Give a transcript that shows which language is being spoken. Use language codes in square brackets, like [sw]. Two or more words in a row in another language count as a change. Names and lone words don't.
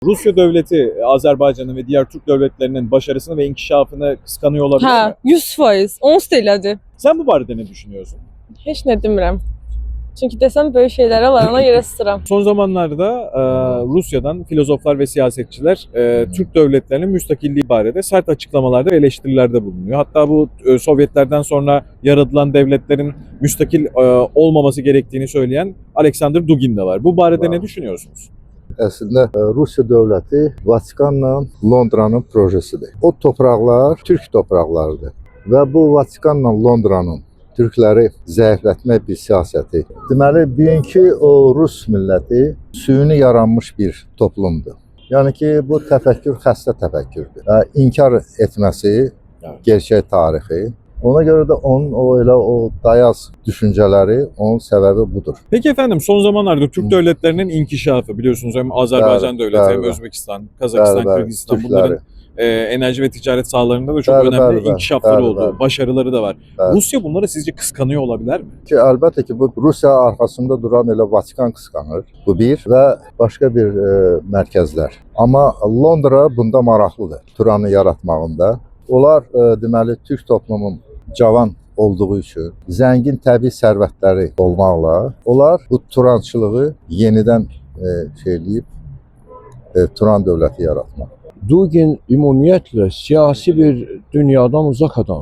[tr] Rusya devleti Azərbaycanın ve diğer Türk devletlerinin başarısını ve inkişafını kıskanıyor olabilir mi? [az] Hə, 100%. Onsuz da elədir. [tr] Sen [az] bu barədə [tr] ne düşünüyorsun? [az] Heç nə demirəm. Çünki desəm böyük şeylərə var, ona görə sıram. [tr] Son zamanlarda Rusya'dan filozoflar ve siyasetçiler Türk devletlerinin müstakilliği barədə sert açıklamalarda ve eleştirilerde bulunuyor. Hatta bu Sovyetlerden sonra yaratılan devletlerin müstakil olmaması gerektiğini söyleyen Alexander Dugin de var. [az] Bu barədə [tr] ne düşünüyorsunuz? [az] Əslində Rusiya dövləti Vatikanla Londranın projesidir. O torpaqlar Türk torpaqlarıdır və bu Vatikanla Londranın Türkləri zəiflətmək bir siyasəti. Deməli, bugünkü o Rus milləti süni yaranmış bir toplumdur. Yəni ki, bu təfəkkür xəstə təfəkkürdür. İnkar etməsi gerçək tarixi. [tr] Ona göre de onun o dayaz düşünceleri, onun sebebi budur. Peki efendim, son zamanlarda Türk devletlerinin inkişafı, biliyorsunuz hem Azerbaycan devleti hem Özbekistan, Kazakistan, Kırgızistan, bunların enerji ve ticaret sahalarında da çok önemli inkişafları oldu, başarıları da var. Rusya bunları sizce kıskanıyor olabilir mi? Ki elbette ki bu Rusya arkasında duran elə Vatikan kıskanır. Bu bir ve başka bir merkezler. [az] Ama Londra bunda maraqlıdır. Turanı yaratmağında. Onlar deməli Türk toplumunun cavan olduğu üçün zəngin təbii sərvətləri olmaqla onlar bu turançılığı yenidən şeyləyib Turan dövləti yaratmaq. Dugin ümumiyyətlə siyasi bir dünyadan uzaq adam.